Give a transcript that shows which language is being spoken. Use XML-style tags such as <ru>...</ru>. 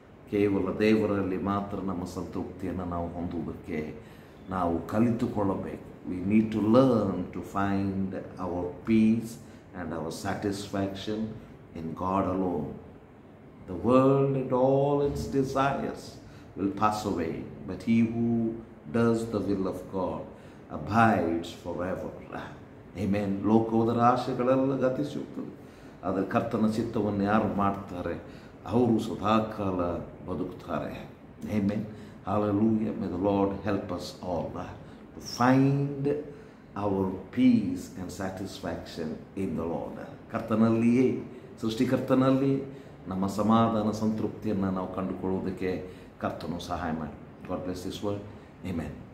<kn>ಕೇವಲ ದೇವರಲ್ಲಿ ಮಾತ್ರ ನಮ್ಮ ಸಂತೃಪ್ತಿಯನ್ನು ನಾವು ಹೊಂದುವುದಕ್ಕೆ ನಾವು ಕಲಿತುಕೊಳ್ಳಬೇಕು.</kn> <en>We need to learn to find our peace and our satisfaction in God alone. The world and all its desires will pass away, but he who does the will of God abides forever. Amen.</en> <kn>ಲೋಕದ ಆಶೆಗಳೆಲ್ಲ ಗತಿಸಿ ಹೋಗ್ತದೆ, ಆದರೆ ಕರ್ತನ ಚಿತ್ತವನ್ನು ಯಾರು ಮಾಡ್ತಾರೆ ಅವರು ಸದಾಕಾಲ ಬದುಕ್ತಾರೆ.</kn> <en>Amen. Hallelujah. May the Lord help us all to find our peace and satisfaction in the Lord.</en> <kn>ಕರ್ತನಲ್ಲಿಯೇ, ಸೃಷ್ಟಿಕರ್ತನಲ್ಲಿ ನಮ್ಮ ಸಮಾಧಾನ ಸಂತೃಪ್ತಿಯನ್ನು ನಾವು ಕಂಡುಕೊಳ್ಳುವುದಕ್ಕೆ ಕರ್ತನು ಸಹಾಯ ಮಾಡಿ.</kn> <en>God bless this word. Amen.</en>